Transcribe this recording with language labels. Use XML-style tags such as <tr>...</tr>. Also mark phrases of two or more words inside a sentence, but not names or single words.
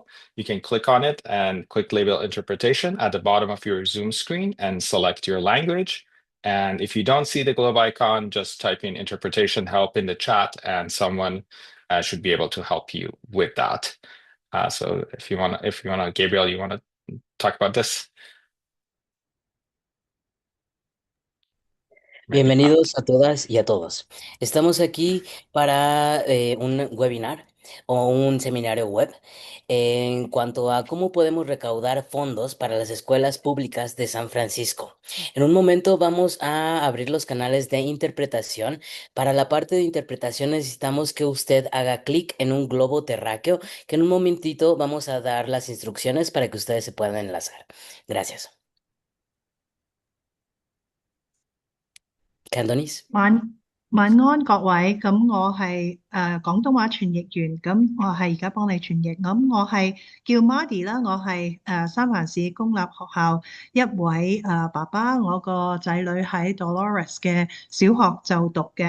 <en>You can click on it and click label interpretation at the bottom of your Zoom screen and select your language. And if you don't see the globe icon, just type in interpretation help in the chat and someone should be able to help you with that. So if you wanna, Gabriel, you wanna talk about this?</en> <es>Bienvenidos a todas y a todos. Estamos aquí para un webinar o un seminario web en cuanto a cómo podemos recaudar fondos para las escuelas públicas de San Francisco. En un momento vamos a abrir los canales de interpretación. Para la parte de interpretación necesitamos que usted haga clic en un globo terráqueo, que en un momentito vamos a dar las instrucciones para que ustedes se puedan enlazar. Gracias.</es> <en>Cantonese.</en> <yue>晚安各位，咁我係廣東話傳譯員，咁我係而家幫你傳譯。咁我係叫 Mardy 啦，我係三藩市公立學校一位爸爸，我個仔女喺 Dolores 嘅小學就讀嘅。</yue>